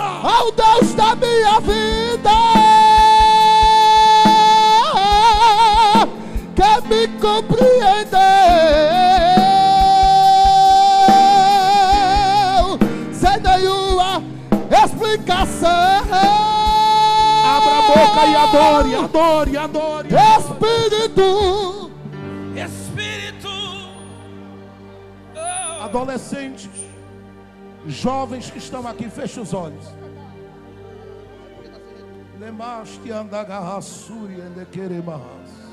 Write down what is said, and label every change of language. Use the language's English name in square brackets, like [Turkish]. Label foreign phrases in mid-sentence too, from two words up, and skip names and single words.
[Portuguese] Ao Deus da minha vida, que me compreendeu sem nenhuma explicação. Abra a boca e adore, adore, adore. Espírito, Espírito, oh, Adolescentes, jovens que estão aqui, feche os olhos. Lemaste andagarrassuri endequeremahas.